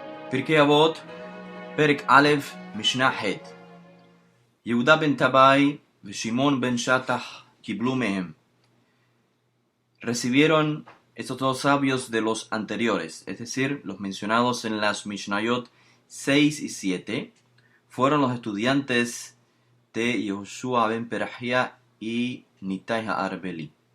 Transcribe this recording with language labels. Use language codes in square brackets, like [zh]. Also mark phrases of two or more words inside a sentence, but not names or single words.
[he] פרקי אבות, פרק א', משנה ח'. יהודה בן טבעי ושמעון בן שטח קיבלו מהם. [es] Recibieron estos dos sabios de los anteriores, es decir, los mencionados en las Mishnayot 6 y 7, fueron los estudiantes de Yehoshua ben Perahia y Nitai Ha'arbeli.